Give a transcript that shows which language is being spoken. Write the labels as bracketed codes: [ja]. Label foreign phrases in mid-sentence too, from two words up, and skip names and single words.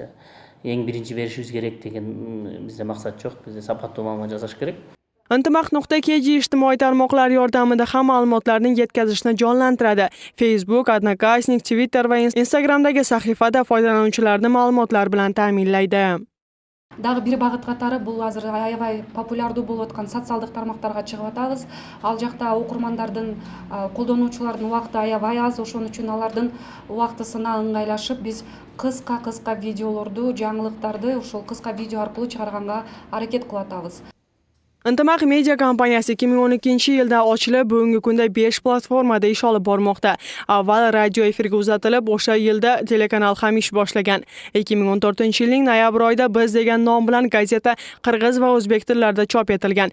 [uz] Eng birinchi berishimiz kerak degan bizda maqsad yo'q, bizda saboqli ma'lumot yozish kerak. Intimaq.kg ijtimoiy tarmoqlar yordamida ham ma'lumotlarni yetkazishni jonlantiradi. Facebook, Odnoklassnik, Twitter va Instagramdagi sahifada foydalanuvchilarni ma'lumotlar bilan ta'minlaydi. [ky] Дагы бир багыт катары бул азыр аябай популярдуу болуп аткан социалдык тармактарга чыгып атабыз. Ал жакта окурмандардын, колдонуучулардын убакыты аябай аз, ошон үчүн алардын убактысына ыңгайлашып, биз кыска видеолорду, жаңылыктарды ошол кыска видео аркылуу чыгарганга аракет кылып атабыз. [uz] Intimaq Media kompaniyasi 2012-yilda ochilib, bugungi kunda 5 platformada ish olib bormoqda. Avval radio efirga uzatilib, o'sha yilda telekanal ham ish boshlagan. 2014-yilning noyabr oyida Biz degan nom bilan gazeta qirg'iz va o'zbek tillarida chop etilgan.